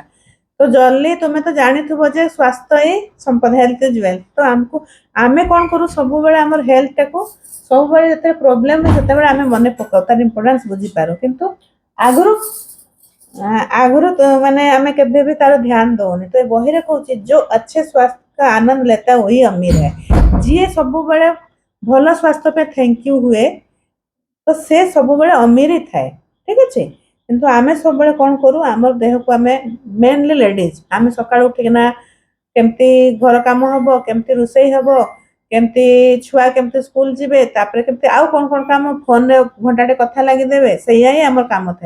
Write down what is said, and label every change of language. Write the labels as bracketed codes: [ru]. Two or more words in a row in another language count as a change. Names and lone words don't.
[or] ତ ଜଲ୍ଦି ତୁମେ ତ ଜାଣିଥିବ ଯେ ସ୍ୱାସ୍ଥ୍ୟ ହିଁ ସମ୍ପଦ, [en] health is wealth. [or] ତ ଆମକୁ ଆମେ କଣ କରୁ ସବୁବେଳେ ଆମର ହେଲ୍ଥଟାକୁ, ସବୁବେଳେ ଯେତେବେଳେ ପ୍ରୋବ୍ଲେମ ହୁଏ ସେତେବେଳେ ଆମେ ମନେ ପକାଉ, ତାର ଇମ୍ପୋର୍ଟାନ୍ସ ବୁଝିପାରୁ। କିନ୍ତୁ ଆଗରୁ ଆଗରୁ ମାନେ ଆମେ କେବେ ବି ତାର ଧ୍ୟାନ ଦଉନି। ତ ଏ ବହିରେ କହୁଛି [hi] ଯୋ अच्छे स्वास्थ्य का आनंद लेता है वही अमीर है। [or] ଯିଏ ସବୁବେଳେ ଭଲ ସ୍ୱାସ୍ଥ୍ୟ ପାଇଁ [en] thank you [or] ହୁଏ, ତ ସେ ସବୁବେଳେ ଅମିର ହିଁ ଥାଏ, ଠିକ ଅଛି। କିନ୍ତୁ ଆମେ ସବୁବେଳେ କଣ କରୁ, ଆମର ଦେହକୁ ଆମେ, [en] mainly ladies, [or] ଆମେ ସକାଳୁ ଉଠିକିନା କେମିତି ଘର କାମ ହବ, କେମିତି ରୋଷେଇ ହବ, କେମିତି ଛୁଆ କେମିତି ସ୍କୁଲ ଯିବେ, ତାପରେ କେମିତି ଆଉ କଣ କଣ କାମ, ଫୋନରେ ଘଣ୍ଟାଟେ କଥା ଲାଗିଦେବେ, ସେଇଆ ହିଁ ଆମର କାମ ଥାଏ।